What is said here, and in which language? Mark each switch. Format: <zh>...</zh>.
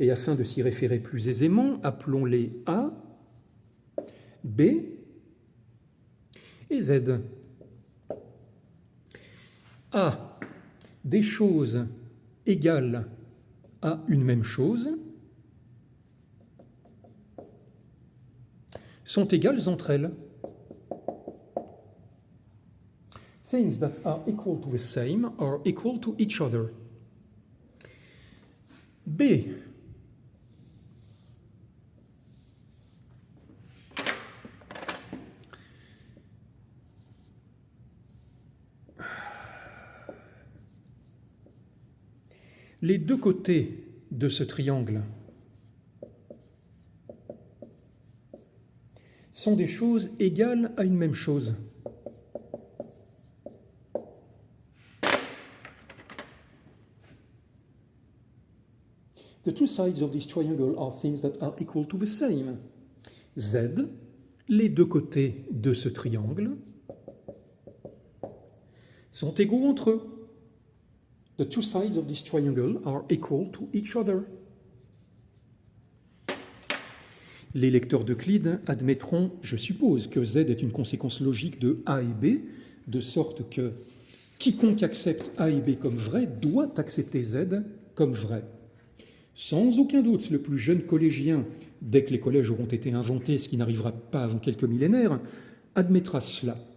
<fr>Et afin de s'y référer plus aisément, appelons-les A, B et Z. A. Des choses égales à une même chose sont égales entre elles.</fr> <en>Things that are equal to the same are equal to each other.</en> <fr>B. Les 2 côtés de ce triangle sont des choses égales à une même chose.</fr> <en>The 2 sides of this triangle are things that are equal to the same.</en> <fr>Z, les 2 côtés de ce triangle sont égaux entre eux.</fr> <en>The 2 sides of this triangle are equal to each other.</en> <fr>Les lecteurs d'Euclide admettront, je suppose, que Z est une conséquence logique de A et B, de sorte que quiconque accepte A et B comme vrai doit accepter Z comme vrai. Sans aucun doute, le plus jeune collégien, dès que les collèges auront été inventés, ce qui n'arrivera pas avant quelques millénaires, admettra cela.</fr>